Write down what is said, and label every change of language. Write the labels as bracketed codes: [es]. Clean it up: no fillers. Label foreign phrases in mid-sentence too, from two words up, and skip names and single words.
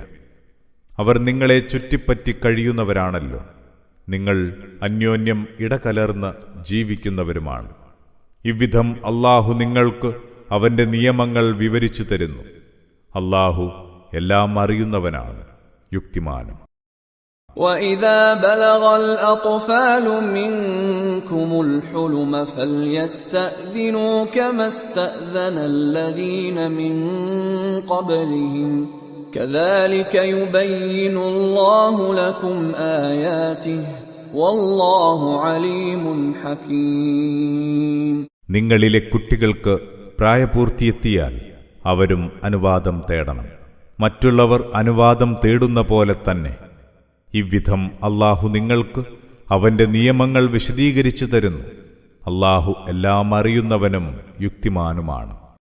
[ml] അവർ നിങ്ങളെ ചുറ്റിപ്പറ്റി കഴിയുന്നവരാണല്ലോ. നിങ്ങൾ അന്യോന്യം ഇടകലർന്ന് ജീവിക്കുന്നവരുമാണ്. ഇவ்விധം അല്ലാഹു നിങ്ങൾക്ക് അവന്റെ നിയമങ്ങൾ വിവരിച്ചു തരുന്നു. അല്ലാഹു എല്ലാം അറിയുന്നവനാണ്, യുക്തിമാനും. [ar] وَإِذَا بَلَغَ الْأَطْفَالُ مِنكُمُ الْحُلُمَ فَلْيَسْتَأْذِنُوا كَمَا اسْتَأْذَنَ الَّذِينَ مِن قَبْلِهِمْ كَذَلِكَ يُبَيِّنُ اللَّهُ لَكُمْ آيَاتِهِ وَاللَّهُ عَلِيمٌ حَكِيمٌ. [ml] നിങ്ങളിലെ കുട്ടികൾക്ക് പ്രായപൂർത്തിയെത്തിയാൽ അവരും അനുവാദം തേടണം. മറ്റുള്ളവർ അനുവാദം തേടുന്ന പോലെ തന്നെ ഇவ்விധം അല്ലാഹു നിങ്ങൾക്ക് അവന്റെ നിയമങ്ങൾ വിശദീകരിച്ചു തരുന്നു. അല്ലാഹു എല്ലാം അറിയുന്നവനും യുക്തിമാനുമാണ്.